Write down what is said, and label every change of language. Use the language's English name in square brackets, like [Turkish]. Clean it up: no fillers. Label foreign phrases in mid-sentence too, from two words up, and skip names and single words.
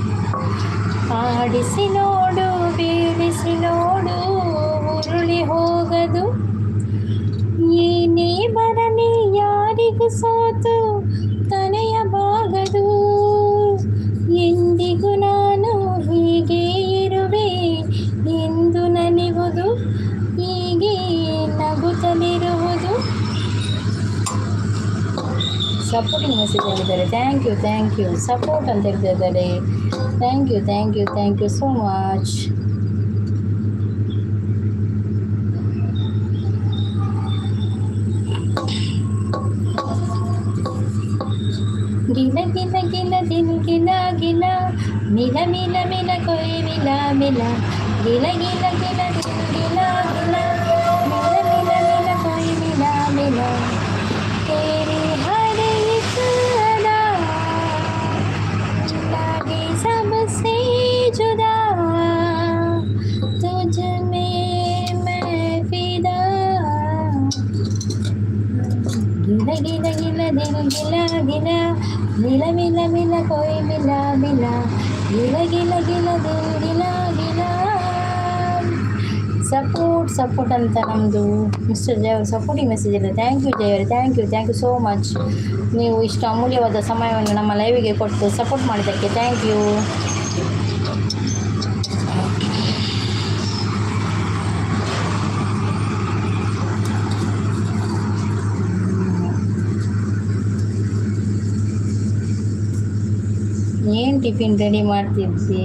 [Kannada] ಆಡಿಸಿ ನೋಡು ಬೀಡಿಸಿ ನೋಡು ಉರುಳಿ ಹೋಗದು, ಏನೇ ಬರಲಿ ಯಾರಿಗೂ ಸೋತು ತನೆಯಬಾಗದು, ಎಂದಿಗೂ ನಾನು ಹೀಗೆ ಇರುವೆ ಎಂದು ನಲಿವುದು, ಹೀಗೆ ನಗುತ್ತಲಿರುವುದು. [English] supporting message [Kannada] ಹೇಳಿದ್ದಾರೆ. [English] thank you support [Kannada] ಅಂತ ಹೇಳ್ತಿದ್ದಾರೆ. [English] thank you so much. [Hindi] गिला गिला गिला दिल गिला गिला मिला मिला मिला कोई मिला मिला गिला गिला गिला दिल गिला गिला मिला मिला मिला कोई मिला मिला तेरे हर एक अदा लागे सबसे जुदा, तुझ में मैं फिदा, गिला गिला गिला दिल गिला गिला मिला मिला मिला कोई मिला मिला गिला गिला गिला दिल गिला गिला. [Kannada] ಸಪೋರ್ಟ್ ಅಂತ ನಮ್ಮದು ಮಿಸ್ಟರ್ ಜೈ ಅವರು [English] supporting message [Kannada] ಇದೆ. [English] thank you Jai ಅವರೇ, thank you so much. [Kannada] ನೀವು ಇಷ್ಟು ಅಮೂಲ್ಯವಾದ ಸಮಯವನ್ನು ನಮ್ಮ ಲೈವಿಗೆ ಕೊಟ್ಟು ಸಪೋರ್ಟ್ ಮಾಡಿದ್ದಕ್ಕೆ [English] thank you. [Kannada] ಏನು ಟಿಫಿನ್ ರೆಡಿ ಮಾಡ್ತಿದ್ದಿ?